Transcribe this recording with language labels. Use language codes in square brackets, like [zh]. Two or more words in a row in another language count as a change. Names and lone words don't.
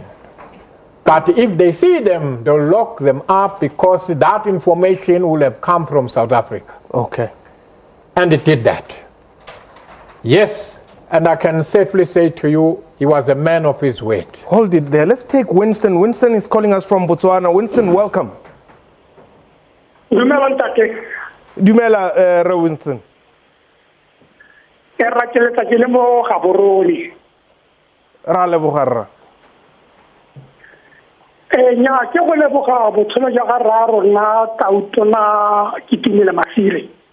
[en] But if they see them, they'll lock them up, because that information will have come from South Africa. Okay. And it did that. Yes, and I can safely say to you, he was a man of his word. Hold it there. Let's take Winston. Winston is calling us from Botswana. Winston, welcome. [tn] Dumela ntate. Dumela, Re Winston. Ke ratela ke le mo Gaborone. Ra leboga. Nya ke go leboga botshelo ja ga raro na tautona Ketumile Masire.